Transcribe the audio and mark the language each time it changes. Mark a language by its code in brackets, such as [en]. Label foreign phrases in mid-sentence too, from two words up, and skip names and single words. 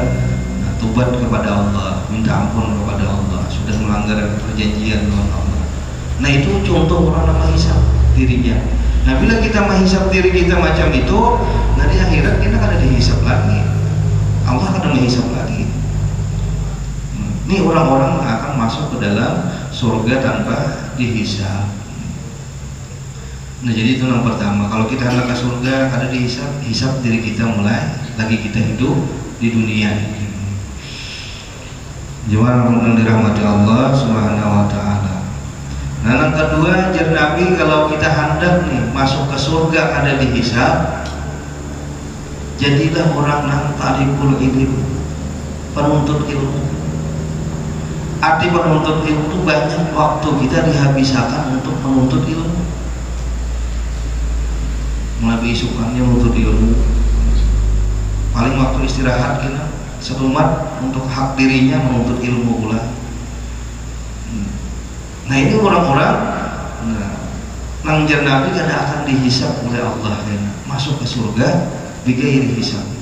[bjn] Nah, tobat kepada Allah, minta ampun kepada Allah, sudah melanggar perjanjian lawan Allah. Nah, itu contoh orang yang menghisab dirinya. Nah, bila kita menghisab diri kita macam itu, nah di akhirat kita kada dihisab lagi, Allah kada menghisab lagi. Ini orang-orang akan masuk ke dalam surga tanpa dihisab. Nah, jadi itu yang pertama. Kalau kita hendak ke surga, kada dihisab, hisab diri kita mulai lagi kita hidup di dunia ini. Jemaah yang dirahmati Allah [ar] سبحانه وتعالى. [bjn] Nah, yang kedua, jar Nabi, kalau kita hendak nih masuk ke surga kada dihisab, jadilah orang yang [ar] طالب العلم, [bjn] penuntut ilmu. Arti penuntut ilmu itu banyak waktu kita dihabiskan untuk menuntut ilmu. Mulai isukannya menuntut ilmu, paling waktu istirahat kita setumat untuk hak dirinya menuntut ilmu pula. Nah, ini orang-orang nang jar Nabi kada akan dihisab oleh Allah ya, masuk ke surga [ar] بغير حساب.